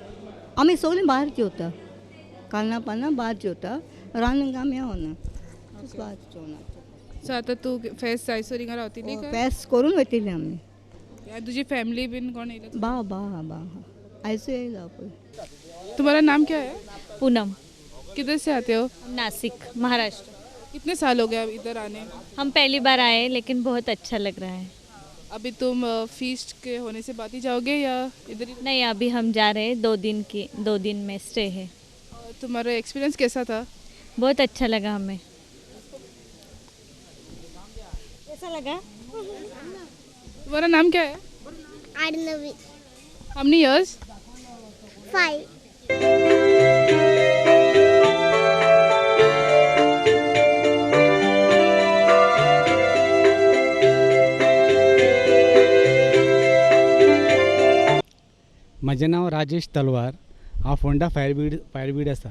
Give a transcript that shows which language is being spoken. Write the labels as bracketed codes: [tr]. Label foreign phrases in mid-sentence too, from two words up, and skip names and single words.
[kok] आमी सगळीं भायर जेवता. कालना पालना भायर जेवता. रांदूंक आमी येवना. भायर जेवना. सो आतां तूं फेस्त जायसर हिंगा रावतली काय? फेस्त करून वयतलीं आमी. आनी तुजी फॅमिली बीन कोण येयला? भाव आयसू येयला पळय. [hi] तुम्हारा नाम क्या है? पूनम. किधर से आते हो? नासिक, महाराष्ट्र. कितने साल हो गए अब इधर आने? हम पहली बार आए लेकिन बहुत अच्छा लग रहा है. अभी तुम फीस्ट के होने से बात ही जाओगे या इधर ही? नहीं, अभी हम जा रहे हैं 2 दिन में स्टे है. तुम्हारा एक्सपीरियंस कैसा था? बहुत अच्छा लगा हमें. कैसा लगा? तुम्हारा नाम क्या है? आर्नवी। [en] how many years? 5। [kok] म्हजें नांव राजेश तलवार, हांव फोंडा फायर ब्रिगेड आसा.